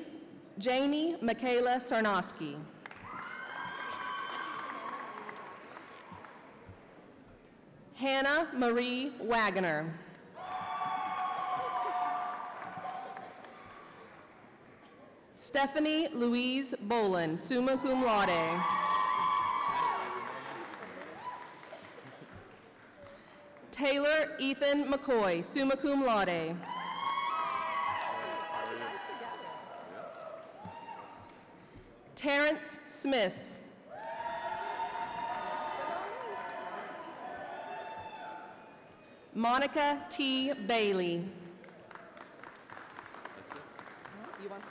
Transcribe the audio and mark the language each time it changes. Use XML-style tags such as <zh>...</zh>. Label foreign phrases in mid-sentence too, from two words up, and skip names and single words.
<en>Janie Michaela Sarnowski. Hannah Marie Wagoner. Stephanie Louise Boland,</en> <la>summa cum laude.</la> <en>Taylor Ethan McCoy,</en> <la>summa cum laude.</la> <en>Terrence Smith. Monica T. Bailey. You want this?</en>